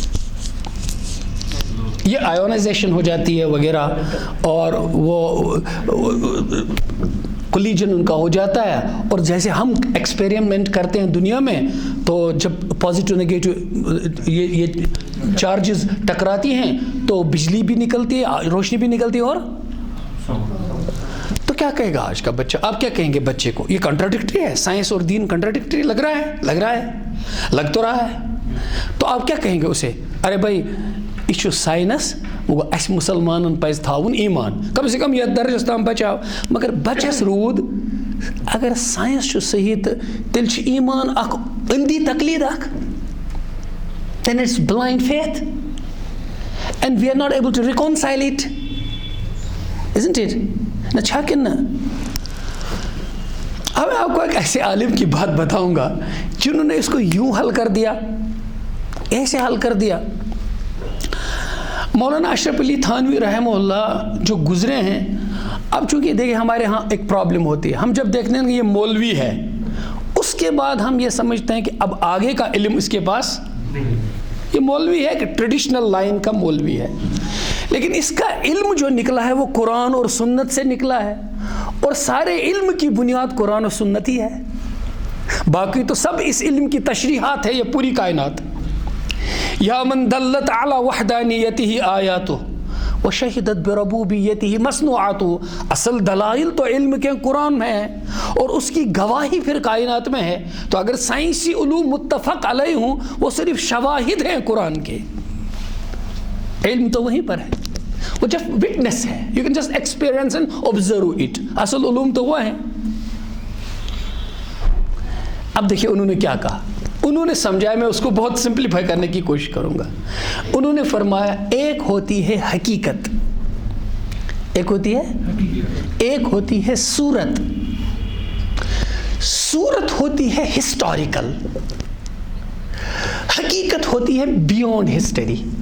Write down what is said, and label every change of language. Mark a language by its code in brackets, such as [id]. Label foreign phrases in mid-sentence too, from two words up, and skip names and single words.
[ur] یہ آیونائزیشن ہو جاتی ہے وغیرہ، اور وہ کولیجن ان کا ہو جاتا ہے، اور جیسے ہم ایکسپیریمنٹ کرتے ہیں دنیا میں، تو جب [en] positive negative [ur] یہ چارجز ٹکراتی ہیں تو بجلی بھی نکلتی ہے، روشنی بھی نکلتی ہے، اور تو کیا کہے گا آج کا بچہ؟ آپ کیا کہیں گے بچے کو؟ یہ کنٹراڈکٹری ہے، سائنس اور دین کنٹراڈکٹری لگ رہا ہے، لگ تو رہا ہے، تو آپ کیا کہیں گے اسے؟ ارے بھائی [ks] یہ چھو سائنس، وہ اس مسلمانن پز تھاون ایمان، [ur] کم سے کم [ks] یہ درجس تام بچاو، مگر بچس رود اگر سائنس چھو صحیح تیل چھ ایمان اخ اندی تقلید اخ، [en] then it's blind faith and we are not able to reconcile it, isn't it؟ [ks] نہ چھا کن نہ؟ [ur] اب میں آپ کو ایک ایسے عالم کی بات بتاؤں گا جنہوں نے اس کو یوں حل کر دیا، ایسے حل کر دیا۔ مولانا اشرف علی تھانوی رحمہ اللہ جو گزرے ہیں، اب چونکہ دیکھیں ہمارے ہاں ایک پرابلم ہوتی ہے، ہم جب دیکھتے ہیں کہ یہ مولوی ہے، اس کے بعد ہم یہ سمجھتے ہیں کہ اب آگے کا علم اس کے پاس نہیں، یہ مولوی ہے کہ [en] traditional line [ur] کا مولوی ہے، لیکن اس کا علم جو نکلا ہے وہ قرآن اور سنت سے نکلا ہے، اور سارے علم کی بنیاد قرآن اور سنت ہی ہے، باقی تو سب اس علم کی تشریحات ہے، یہ پوری کائنات۔ [ar] یا من دلت علی وحدانیتہ آیاتہ وشہدت بربوبیتہ مصنوعاتہ، [ur] اصل دلائل تو علم کے قرآن میں ہے اور اس کی گواہی پھر کائنات میں ہے، تو اگر سائنسی علوم متفق علیہ ہوں وہ صرف شواہد ہیں قرآن کے، علم تو وہیں پر ہے، وہ جب وٹنس ہے، [en] you can just experience and observe it، [ur] اصل علوم تو وہ ہیں۔ اب دیکھیں انہوں نے کیا کہا، انہوں نے سمجھایا، میں اس کو بہت سمپلیفائی کرنے کی کوشش کروں گا۔ انہوں نے فرمایا ایک ہوتی ہے حقیقت، ایک ہوتی ہے، ایک ہوتی ہے صورت، صورت ہوتی ہے ہسٹوریکل، حقیقت ہوتی ہے [en] beyond history.